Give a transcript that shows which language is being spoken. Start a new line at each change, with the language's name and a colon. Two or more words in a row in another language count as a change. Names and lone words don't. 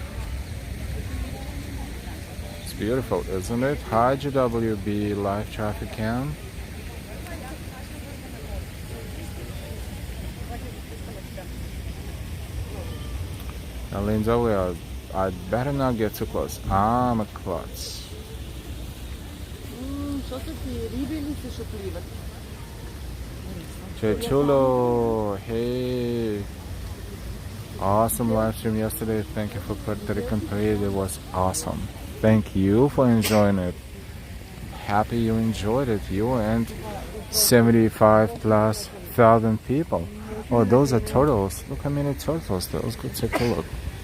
English: It's beautiful, isn't it? Hi GWB live traffic cam. Now Linda, I'd better not get too close. I'm a klutz.
Ukrainian: Що це ці рибі чи що пливати?
Spanish: Que chulo.
English: Hey. Awesome live stream yesterday. Thank you for Puerto Rican parade. It was awesome. Thank you for enjoying it. Happy you enjoyed it. You and 75,000+ people. Oh, those are turtles. Look how many turtles. Let's go take a look.